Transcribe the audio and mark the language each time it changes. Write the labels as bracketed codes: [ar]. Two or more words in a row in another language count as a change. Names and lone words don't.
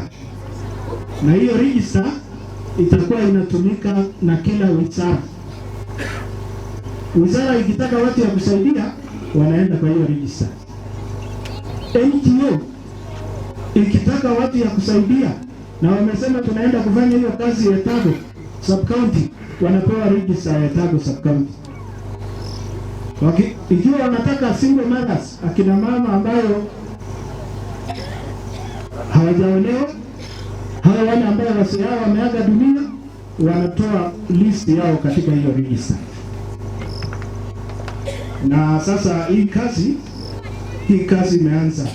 [sw] Na hiyo register itakuwa inatumika na kila wizara. Wizara ikitaka watu ya kusaidia wanaenda kwa hiyo register. NGO ikitaka watu ya kusaidia na wamesema tunaenda kufanya hiyo kazi ya Etago [en] sub county, [sw] wanapewa register ya Etago [en] sub county. [sw] Ikiwa wanataka [en] single mothers, [sw] akina mama ambayo hawajaolewa, hawa wale ambao wazee wao wameaga dunia, wanatoa list yao katika hiyo register. Na sasa hii kazi imeanza.